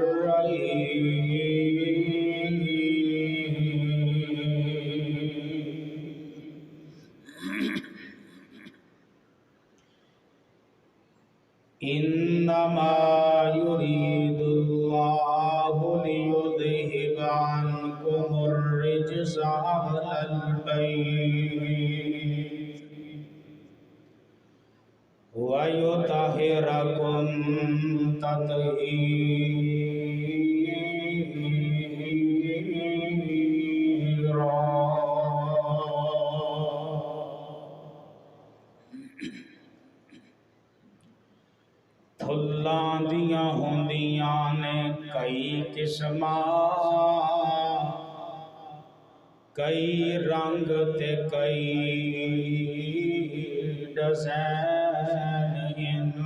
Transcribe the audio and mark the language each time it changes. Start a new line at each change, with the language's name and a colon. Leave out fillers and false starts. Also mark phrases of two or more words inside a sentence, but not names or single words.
Arabic: الرحيم إنما يريد الله ليذهب عنكم الرجس أهل البيت ويطهركم تطهيرا
Punjabi: پھلاں دیاں ہوندیاں نے کئی قسماں کئی رنگ تے کئی ڈیزائن